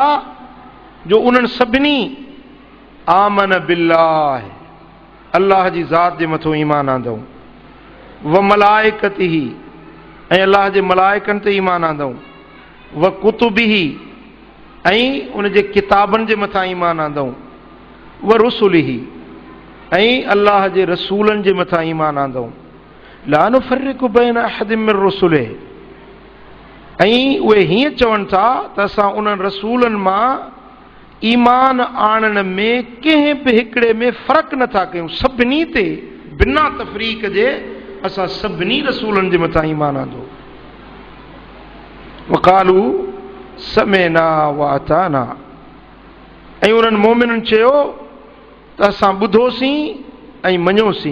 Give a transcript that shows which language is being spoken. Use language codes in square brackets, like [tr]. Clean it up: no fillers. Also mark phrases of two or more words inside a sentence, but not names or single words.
[sd] जो उन्हनि सभिनी [ar] آمن بالله, [sd] अल्लाह जी ज़ात जे मथो ईमान आंदऊं, [ar] وملائكته, [sd] ऐं अल्लाह जे मलाइकनि ते ईमान आंदऊं, [ar] وكتبه, [sd] ऐं उन जे किताबनि जे मथां ईमान आंदऊं, [ar] ورسله, [sd] ऐं अल्लाह जे रसूलनि जे मथां ईमान आंदऊं, [ar] لا نفرق بين أحد من رسله, [sd] ऐं उहे हीअं चवनि था त असां उन्हनि रसूलनि मां ईमान आणण में कंहिं बि हिकिड़े में फ़र्क़ु नथा कयूं। सभिनी ते बिना तफ़रीक़ जे असां सभिनी रसूलनि जे मथां ईमान आंदो। [ar] وقالوا سمعنا وأطعنا, [sd] ऐं उन्हनि मोमिननि चयो त असां ॿुधोसीं ऐं मञोसीं।